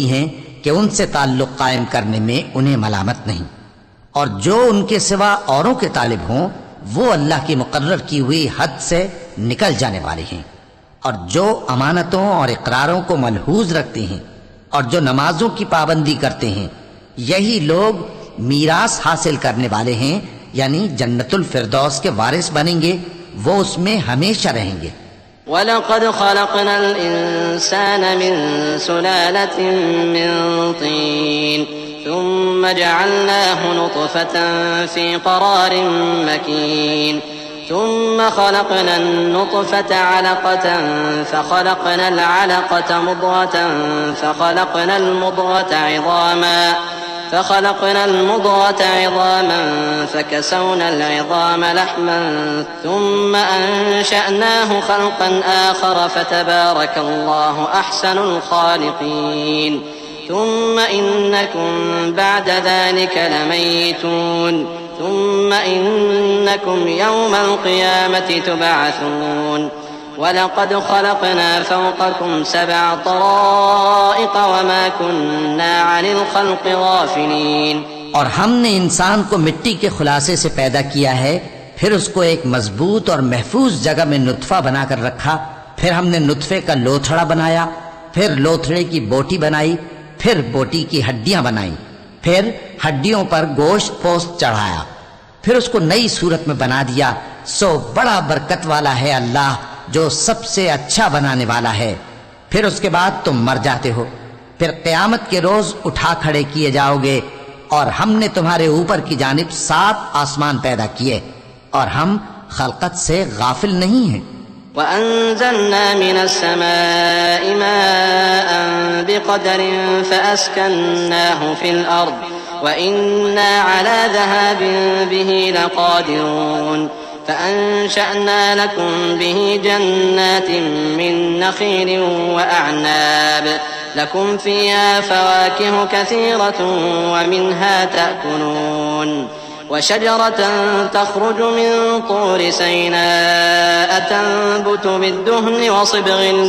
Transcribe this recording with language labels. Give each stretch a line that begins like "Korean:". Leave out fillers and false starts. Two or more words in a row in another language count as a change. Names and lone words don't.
Urdu: ہیں کہ ان سے تعلق قائم کرنے میں انہیں ملامت نہیں، اور جو ان کے سوا اوروں کے طالب ہوں وہ اللہ کی مقرر کی ہوئی حد سے نکل جانے والے ہیں، اور جو امانتوں اور اقراروں کو ملحوظ رکھتے ہیں اور جو نمازوں کی پابندی کرتے ہیں یہی لوگ میراث حاصل کرنے والے ہیں، یعنی جنت الفردوس کے وارث بنیں گے، وہ اس میں ہمیشہ رہیں گے.
Arabic: ولقد خلقنا الإنسان من سلالة من طين ثم جعلناه نطفة في قرار مكين ثم خلقنا النطفة علقة فخلقنا العلقة مضغة فخلقنا المضغة عظاما فكسونا العظام لحما ثم أنشأناه خلقا آخر فتبارك الله أحسن الخالقين ثم إنكم بعد ذلك لميتون ثم إنكم يوم القيامة تبعثون ولقد خلقنا فوقكم سبع طرائق وما كنا عن الخلق غافلين.
Urdu: اور ہم نے انسان کو مٹی کے خلاصے سے پیدا کیا ہے، پھر اس کو ایک مضبوط اور محفوظ جگہ میں نطفہ بنا کر رکھا، پھر ہم نے نطفے کا لوتھڑا بنایا، پھر لوتھڑے کی بوٹی بنائی، پھر بوٹی کی ہڈیاں بنائی، پھر ہڈیوں پر گوشت پوست چڑھایا، پھر اس کو نئی صورت میں بنا دیا. سو بڑا برکت والا ہے اللہ جو سب سے اچھا بنانے والا ہے. پھر اس کے بعد تم مر جاتے ہو، پھر قیامت کے روز اٹھا کھڑے کیے جاؤ گے، اور ہم نے تمہارے اوپر کی جانب 7 آسمان پیدا کیے اور ہم خلقت سے غافل نہیں ہیں.
Arabic: وأنزلنا من السماء ماء بقدر فأسكناه في الأرض وإنا على ذهاب به لقادرون فأنشأنا لكم به جنات من نخيل وأعناب لكم فيها فواكه كثيرة ومنها تأكلون وشجرة تخرج من طور سيناء تنبت بالدهن وصبغ